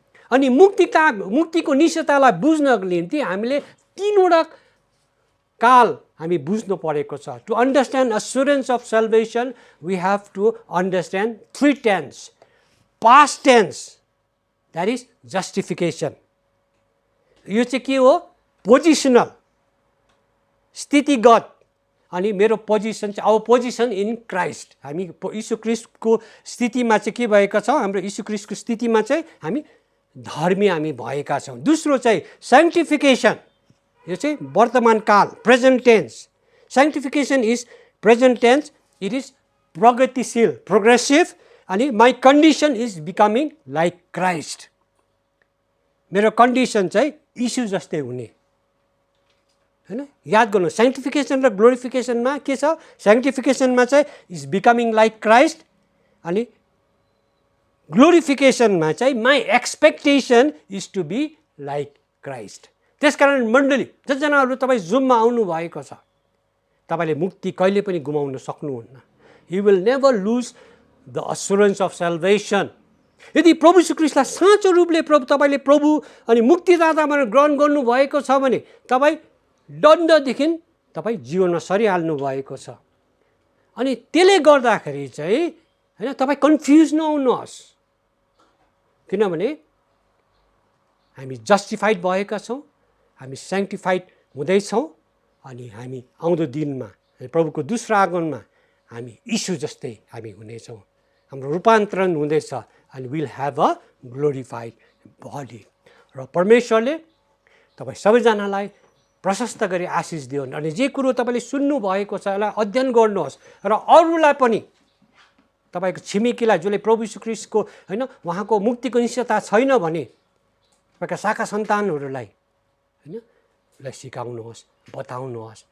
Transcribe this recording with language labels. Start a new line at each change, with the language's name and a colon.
Nepali: अनि मुक्तिको निश्चयतालाई बुझ्नको निम्ति हामीले 3वटा काल हामी बुझ्नु परेको छ।
English: To understand assurance of salvation, we have to understand 3 tense. Past tense, that is justification.
Nepali: यो चाहिँ के हो? पोजिसनल, स्थितिगत। अनि मेरो पोजिसन चाहिँ
English: Our position in Christ.
Nepali: हामी यीशु ख्रीष्टको स्थितिमा चाहिँ के भएका छौँ? हाम्रो यीशु ख्रीष्टको स्थितिमा चाहिँ हामी धर्मी हामी भएका छौँ। दोस्रो चाहिँ सेन्टिफिकेसन। यो चाहिँ वर्तमान काल, present tense.
English: Sanctification is present tense, it is प्रगतिशील, progressive. अनि my condition is becoming like Christ.
Nepali: मेरो कन्डिसन चाहिँ यीशु जस्तै हुने हैन। याद गर्नु, सेन्टिफिकेसन र ग्लोरिफिकेसनमा के छ? सेन्टिफिकेसनमा चाहिँ
English: Is becoming like Christ.
Nepali: अनि ग्लोरिफिकेसनमा चाहिँ
English: My expectation is to be like Christ.
Nepali: त्यसकारण मण्डली जतिजनाहरू तपाईँ जुममा आउनु भएको छ, तपाईँले मुक्ति कहिले पनि गुमाउन सक्नुहुन्न।
English: You will never lose the assurance of salvation।
Nepali: यदि प्रभु यीशु ख्रीष्टलाई साँचो रूपले तपाईँले प्रभु अनि मुक्तिदातामा ग्रहण गर्नुभएको छ भने तपाईँ दण्डदेखि तपाईँ जीवनमा सरिहाल्नु भएको छ। अनि त्यसले गर्दाखेरि चाहिँ हैन, तपाईँ कन्फ्युज नहुनुहोस्, किनभने हामी जस्टिफाइड भएका छौँ, हामी सेन्टिफाइड हुँदैछौँ। अनि हामी आउँदो दिनमा प्रभुको दोस्रो आगमनमा हामी यीशु जस्तै हामी हुनेछौँ। हाम्रो रूपान्तरण हुँदैछ
English: and we'll have a glorified body।
Nepali: र परमेश्वरले तपाईँ सबैजनालाई प्रशस्त गरी आशिष दिउन्। अनि जे कुरो तपाईँले सुन्नु भएको छ यसलाई अध्ययन गर्नुहोस् र अरूलाई पनि, तपाईँको छिमेकीलाई जसले प्रभु यीशु ख्रीष्टको हैन उहाँको मुक्तिको निश्चयता छैन भने तपाईँका शाखा सन्तानहरूलाई हैन लाई सिकाउनुहोस्, बताउनुहोस्।